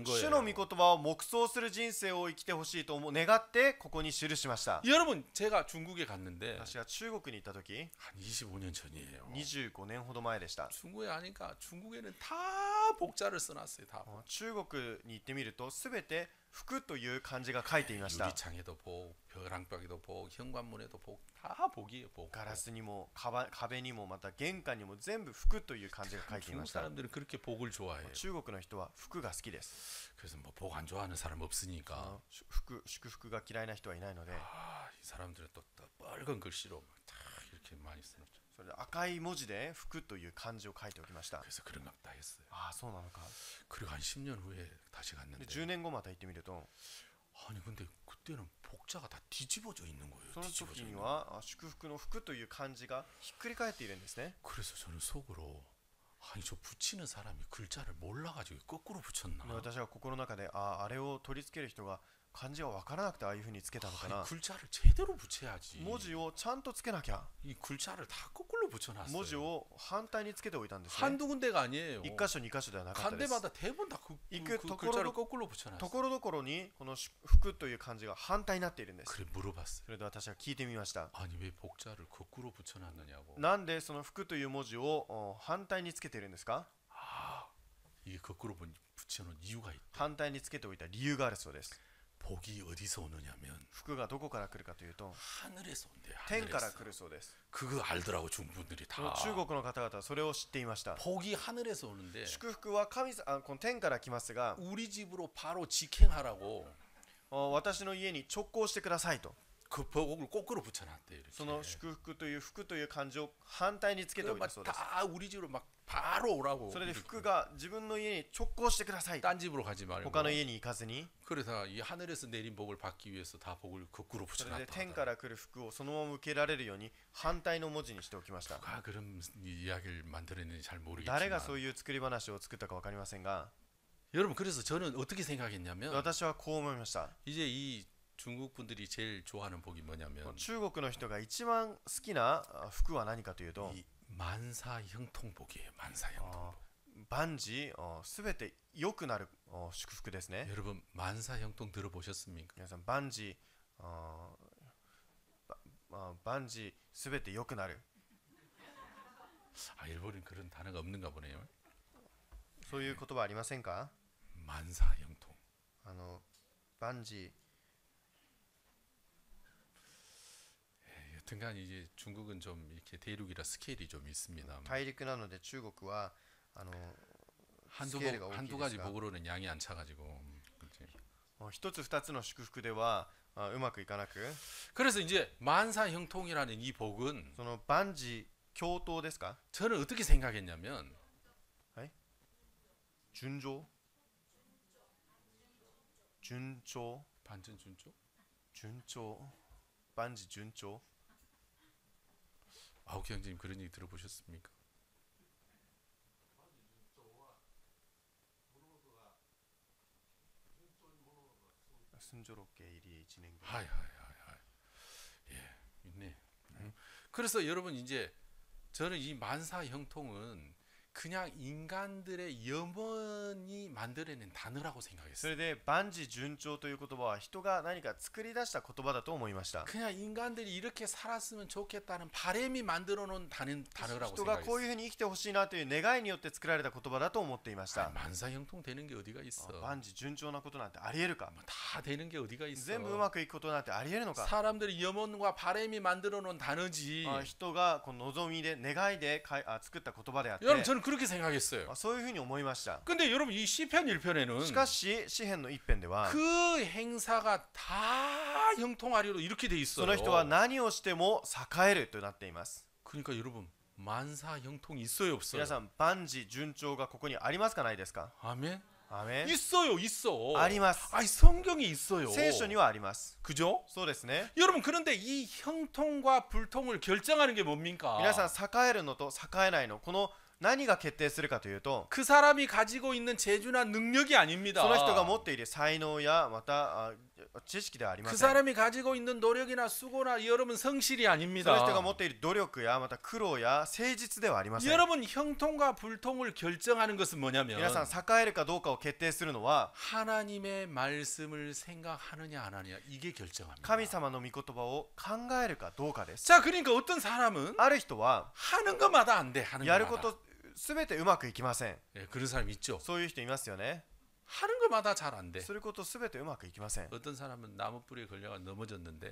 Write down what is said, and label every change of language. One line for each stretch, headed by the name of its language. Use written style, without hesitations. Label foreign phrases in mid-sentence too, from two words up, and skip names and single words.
Japanese: 主の御
Korean: 거예요.
Japanese: 言葉を黙想する人生を生きてほしいと願ってここに記しました。
Korean: 여러분 제가 중국에 갔는데
Japanese: 私が中国に行った時
Korean: 한 25년 전이에요.
Japanese: 25 年ほど前でした。
Korean: 중국에 가니까 중국에는 다 복자를 써놨어요. 다.
Japanese: 中国に行ってみるとすべて福という漢字が書いていました。
Korean: 유리창에도 복, 벼랑벽에도 복, 현관문에도 복, 다 복이에요. 복.
Japanese: ガラスにも壁にもまた玄関にも全部福という漢字が書いていま
Korean: 중국
Japanese: した。
Korean: 사람들은 그렇게 복을 좋아해요.
Japanese: 中国の人は福が好きです。
Korean: 그래서 뭐 복 안 좋아하는 사람 없으니까
Japanese: 祝福が嫌いな人はいないので、
Korean: 아, 이 사람들은 또 빨간 글씨로 다 이렇게 많이 쓰는.
Japanese: それで赤い文字で福という漢字を書いておきました。
Korean: 그래서 그런 거 다 했어요.
Japanese: ああ、そうなのか。
Korean: 그리고 한 10년 후에 다시
Japanese: で
Korean: 갔는데
Japanese: 10年後また行ってみると、
Korean: 아니 근데 그때는 복자가 다 뒤집어져 있는 거예요.
Japanese: その
Korean: 뒤집어져
Japanese: 時に
Korean: 있는
Japanese: は祝福の福という漢字がひっくり返っているんですね。
Korean: 그래서 저는 속으로 아니 저 붙이는 사람이 글자를 몰라가지고 거꾸로 붙였나?
Japanese: で私は心の中であれを取り付ける人が漢字が分からなくてああいうふうにつけたのか
Korean: 아니
Japanese: な。
Korean: 글자를 제대로 붙여야지.
Japanese: 文字をちゃんとつけなきゃ。
Korean: 이 글자를 다 거꾸로 붙여놨어요.
Japanese: 文字を反対につけておいたんですね。
Korean: 한두 군데가 아니에요.
Japanese: 1 箇所2箇所ではなかった
Korean: 간
Japanese: です
Korean: 데마다 대부분 다 이 그 그 글자를 도- 거꾸로 붙여놨어요.
Japanese: ところどころにこの福という漢字が反対になっているんです。
Korean: 그래 물어봤어요.
Japanese: それで私は聞いてみました。
Korean: 아니 왜 복자를 거꾸로 붙여놨느냐고.
Japanese: なんでその福という文字を反対につけているんですか。
Korean: 아 이게 거꾸로 붙여놓은 이유가 있다.
Japanese: 反対につけておいた理由があるそうです。
Korean: 복이 어디서 오느냐면
Japanese: 福がどこから来るかというと
Korean: 하늘에서 온대요.
Japanese: 天から
Korean: 하늘에서.
Japanese: 来るそうです。
Korean: 그거 알더라고 중국분들이
Japanese: その
Korean: 다.
Japanese: 中国の方々はそれを知っていました。
Korean: 복이 하늘에서 오는데
Japanese: 祝福はこの天から来ますが、
Korean: 우리 집으로 바로 직행하라고
Japanese: 私の家に直行してくださいと。
Korean: 그 복을 거꾸로 붙여놨대 이렇게.
Japanese: その祝福という福という漢字を反対につけておいたそうです。
Korean: 다 우리 집으로 막 바로 오라고.
Japanese: それで福が自分の家に直行してください。
Korean: 딴 집으로 가지 말고.
Japanese: 他の家に行かずに、
Korean: 그래서 이 하늘에서 내린 복을 받기 위해서 다 복을 거꾸로
Japanese: それで
Korean: 붙여놨다.
Japanese: 天から来る福をそのまま受けられるように反対の文字にしておきました。
Korean: 누가 그런 이야기를 만들었는지 잘
Japanese: 誰が
Korean: 모르겠지만
Japanese: そういう作り話を作ったか分かりませんが、
Korean: 여러분 그래서 저는 어떻게 생각했냐면
Japanese: 私はこう思いました。
Korean: 이제 이 중국 분들이 제일 좋아하는 복이 뭐냐면
Japanese: 中国の人が一番好きな福は何かというと、
Korean: 이 만사 형통복이에요. 만사 형통복.
Japanese: 万事すべて良くなる祝福ですね。
Korean: 여러분 만사 형통 들어보셨습니까?
Japanese: 皆さん万事万事すべて良くなる、
Korean: 아 일본은 그런 단어가 없는가 보네요.
Japanese: そういう言葉ありませんか。
Korean: 만사 형통.
Japanese: 万事
Korean: 등간 이제 중국은 좀 이렇게 대륙이라 스케일이 좀 있습니다.
Japanese: 大陸なので中国はス
Korean: 한두
Japanese: ケールが大きい
Korean: 한두
Japanese: です
Korean: 가지
Japanese: が
Korean: 복으로는 양이 안 차가지고. 그치.
Japanese: 一つ二つの祝福ではうまくいかなく
Korean: 그래서 이제 만사 형통이라는 이 복은
Japanese: その万事共闘ですか
Korean: 저는 어떻게 생각했냐면
Japanese: 順調順調万事順調? 順調万事順調
Korean: 아우키 형님 그런 얘기 들어보셨습니까? 순조롭게 일이 진행돼. 하이. 예, 있네. 그래서 여러분 이제 저는 이 만사 형통은 그냥 인간들의 염원이 만들어낸 단어라고
Japanese: そ
Korean: 생각했어요.
Japanese: れで万事順調という言葉は人が何か作り出した言葉だと思いました。
Korean: 그냥 인간들이 이렇게 살았으면 좋겠다는 바람이 만들어 놓은 단어라고
Japanese: 人がこういう
Korean: 생각했어요.
Japanese: ふうに生きてほしいなという願いによって作られた言葉だと思っていまし
Korean: 아,
Japanese: た。
Korean: 만사 형통 되는 게 어디가 있어?
Japanese: 万事順調なことなんてありえるか
Korean: 뭐 다 되는 게 어디가 있어?
Japanese: 全部うまくいくことなんてありえるのか
Korean: 사람들이 염원과 바람이 만들어 놓은 단어지.
Japanese: 人がこの望みで願いで作った言葉であって
Korean: 여러분 저는 그렇게 생각했어요.
Japanese: そういうふうに思いました。
Korean: 근데 여러분 이 시편 1편에는
Japanese: しかし詩篇の一編では
Korean: 그 행사가 다 형통하리로 이렇게 돼
Japanese: そ
Korean: 있어요.
Japanese: の人は何をしても栄えるとなっています。
Korean: 그러니까 여러분 만사 형통이 있어요 없어요?
Japanese: 皆さん万事順調がここにありますかないですか
Korean: 아멘.
Japanese: アーメン
Korean: 있어요, 있어.
Japanese: あります。
Korean: 아니 성경에 있어요.
Japanese: 聖書にはあります。
Korean: 그죠?
Japanese: そうですね。
Korean: 여러분 그런데 이 형통과 불통을 결정하는 게 뭡니까?
Japanese: 皆さん栄えるのと栄えないのこの何が決定するかというと
Korean: 그 사람이 가지고 있는 재주나 능력이 아닙니다.
Japanese: その人が持っている才能やまた知識ではありま
Korean: 그
Japanese: せん。
Korean: 사람이 가지고 있는 노력이나 수고나 여러분 성실이
Japanese: その
Korean: 아닙니다.
Japanese: 人が持っている努力やまた苦労や誠実ではありません。
Korean: 여러분 형통과 불통을 결정하는 것은 뭐냐면
Japanese: 皆さん栄えるかどうかを決定するのは
Korean: 하나님의 말씀을 생각하느냐 안 하느냐 이게 결정합니다.
Japanese: 神様の御言葉を考えるかどうかです。
Korean: 자, 그러니까 어떤 사람은
Japanese: ある人は
Korean: 하는 것마다 안 돼. 하는
Japanese: やる
Korean: 것마다.
Japanese: ことすべてうまくいきません。
Korean: 예, 그런 사람 있죠.
Japanese: そういう人いますよね。
Korean: 하는 것마다 잘 안 돼.
Japanese: することすべてうまくいきません。
Korean: 어떤 사람은 나무 뿌리에 걸려가 넘어졌는데